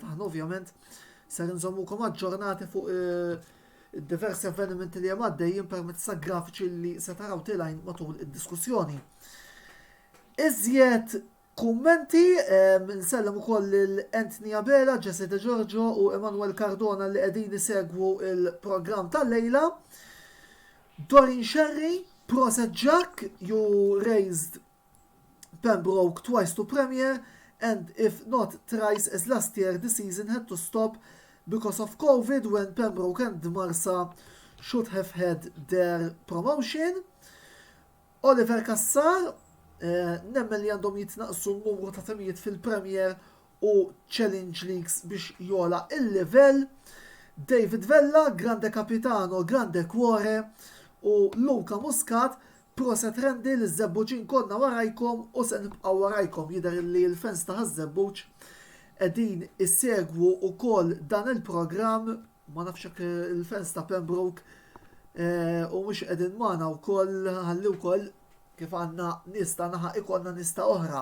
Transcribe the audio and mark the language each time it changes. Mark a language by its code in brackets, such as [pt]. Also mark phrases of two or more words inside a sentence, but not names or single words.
[mt] Aħna ovvjament ser nżommukom aġġornati fuq diversi avvenimenti li hemm għaddejjin permezz ta' grafiċi li se taraw tilajn matul id-diskussjoni. Iżjed kummenti nsellem ukoll lil-Anthony Abela, Jesse De Giorgio u Emanuel Cardona li qegħdin isegwu il-programm tal-lejla. [en] Dorin Sherry, Proset Jack, you raised Pembroke twice to Premier, and if not thrice as last year, the season had to stop because of COVID when Pembroke and Marsa should have had their promotion. [mt] Oliver Kassar, nemmen li għandhom jitnaqsu n-numru ta' temijiet fil-Premier u Challenge Leagues biex jola il-level. David Vella, [it] grande capitano, grande cuore [mt] u Luka Muscat, proset rendi l-żebbuġin konna warajkom u se nibqaw warajkom jidher li l-fans ta' żebbuġ qegħdin issegwu wkoll dan il-programm ma nafx il-fans ta' Pembroke u mhux qegħdin magħna wkoll ħalli wkoll kif għandna nista naħa ikollna nista oħra.